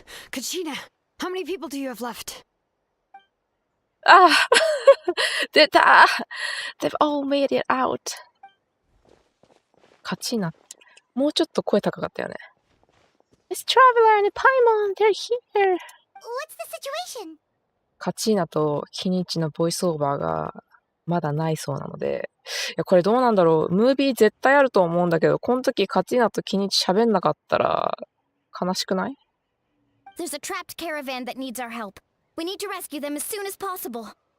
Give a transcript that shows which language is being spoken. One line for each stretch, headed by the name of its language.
English: Kachina, how many people do you have left?
Japanese: ああ出た
English: They've all made it out.
Japanese: カチーナ、もうちょっと声高かったよね。
English: It's Traveler and Paimon, they're here. What's the situation?
Japanese: カチーナとキニイチのボイスオーバーがまだないそうなので、いやこれどうなんだろう。ムービー絶対あると思うんだけど、この時カチーナとキニイチ喋んなかったら悲しくない？
English: There's a trapped caravan that needs our help. We need to rescue them as soon as possible.